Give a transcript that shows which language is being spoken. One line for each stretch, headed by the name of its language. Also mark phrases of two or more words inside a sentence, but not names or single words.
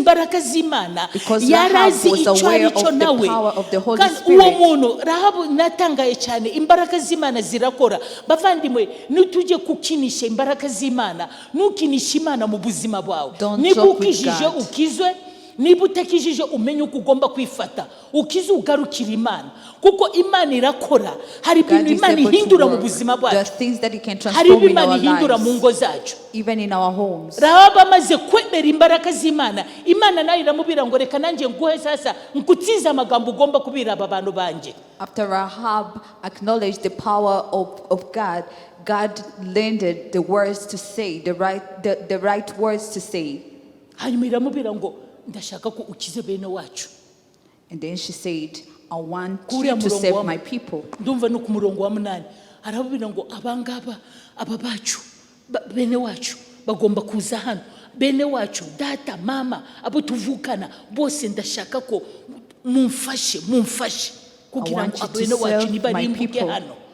English: Because Rahab was aware of the power of the Holy Spirit. Don't joke with God.
Kinyarwanda: Niba utakijije umenye uko ugomba kwifata ukize ugarukira Imana kuko Imana irakora. Hari ibintu Imana ihindura mu buzima bwacu, hari ibintu Imana ihindura mu ngo zacu,
English: even in our homes.
Kinyarwanda: Rahab amaze kwemera imbaraga z'Imana, Imana nayo iramubwira ngo reka nanjye nguhe sasa nkutiza amagambo ugomba kubira aba bantu banje.
English: After Rahab acknowledged the power of God, God lended the words to say, the right words to say.
Kinyarwanda: Hanyuma iramubwira ngo ndashaka ko ukize bene wacu.
English: And then she said, I want you to save my people.
Kinyarwanda: Ndumva no ku murongo wa 8 arababwira ngo abangaba ababacu bene wacu bagomba kuza hano, bene wacu data mama abo tuvukana bose ndashaka ko mumfashe kugira ngo bene wacu nibarimbuke hano.